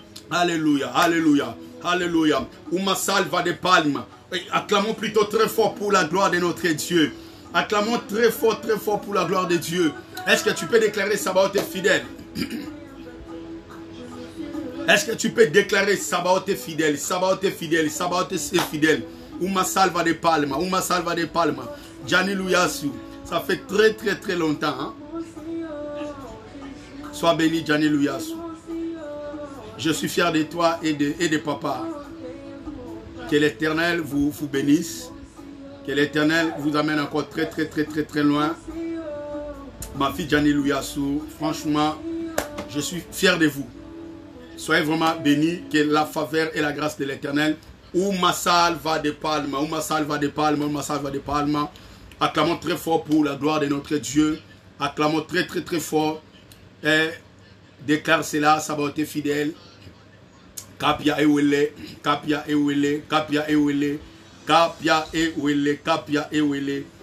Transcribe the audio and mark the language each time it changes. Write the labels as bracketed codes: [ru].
[pt] Alléluia, Alléluia, Alléluia. Uma salva de palmes. [fr] Acclamons plutôt très fort pour la gloire de notre Dieu. Acclamons très fort pour la gloire de Dieu. Est-ce que tu peux déclarer Sabaoth est fidèle? Est-ce que tu peux déclarer Sabaoth est fidèle? Sabaoth est fidèle, Sabaoth est fidèle. [pt] Uma salva de palma, uma salva de palma. [fr] Gianni Louyasu. Ça fait très longtemps. Hein? Sois béni, Gianni Louyasu. Je suis fier de toi et de papa. Que l'Éternel vous bénisse. Que l'Éternel vous amène encore très loin. Ma fille Gianni Louyasu, franchement, je suis fier de vous. Soyez vraiment bénis. Que la faveur et la grâce de l'Éternel. [pt] Uma salva de palma, uma salva de palma, uma salva de palma. [fr] Acclamons très fort pour la gloire de notre Dieu. Acclamons très fort. Et déclare cela, Sabaoth est fidèle. Kapia Ewele, Kapia Ewele, Kapia Ewele, Kapia Ewele, Kapia Ewele.